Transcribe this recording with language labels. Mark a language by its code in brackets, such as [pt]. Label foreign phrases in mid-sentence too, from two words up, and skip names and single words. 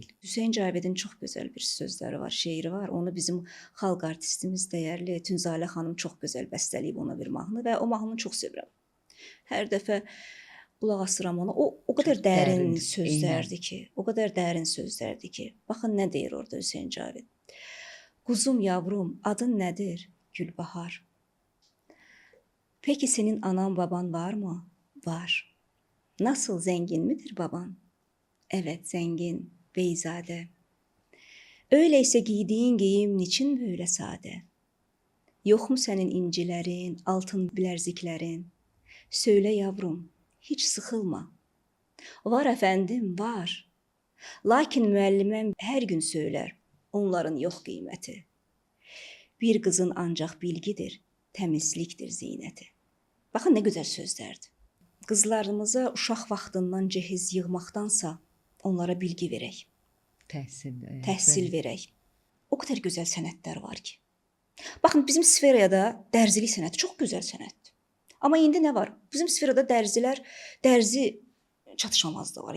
[az] Hüseyn Cavidin çox gözəl bir sözləri var, şeiri var. Onu bizim xalq artistimiz dəyərli Tünzalə xanım çox gözəl bəstələyib ona bir mahnı və o mahnını çox sevirəm. Hər dəfə qulaq asıram ona. O qədər dərin sözlərdir ki, o qədər dərin sözlərdir ki. Baxın nə deyir orada Hüseyn Cavid. Quzum yavrum, adın nədir? [tr] Gülbahar. Peki senin anan baban var mı? Var. Nasıl, zengin midir baban? Evet, zengin, beyzade. Öyleyse giydiğin giyim niçin böyle sade? Yok mu senin incilerin, altın bilerziklerin? Söyle yavrum, hiç sıkılma. Var efendim, var. Lakin müəlliməm her gün söyler. Onların yok kıymeti. Bir kızın ancak bilgidir, temizliktir ziyneti. Bakın ne güzel sözlerdi. [az] Qızlarımıza uşaq vaxtından cehiz yığmaqdansa onlara bilgi verək. Təhsil verək. O qədər gözəl sənətlər var ki. Baxın, bizim sferada dərzilik sənəti çox gözəl sənətdir. Amma indi nə var? Bizim sferada dərzi çatışmamazlığı var.